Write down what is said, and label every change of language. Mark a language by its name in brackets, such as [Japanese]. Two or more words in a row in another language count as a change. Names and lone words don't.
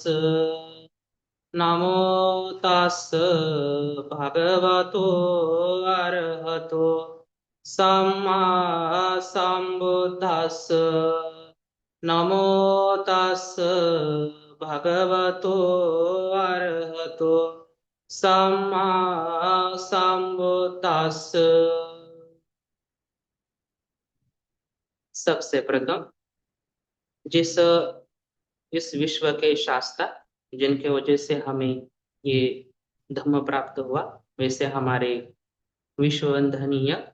[Pali] नमो तस् भगवतो अरहतो सम्मा सम्बुद्दस्स। नमो तस् भगवतो अरहतो सम्मा सम्बुद्दस्स। [Hindi] सबसे प्रथम जिस इस विश्व के शास्त्र जिनके वजह से हमें ये धर्म प्राप्त हुआ, वैसे हमारे विश्ववंदनीय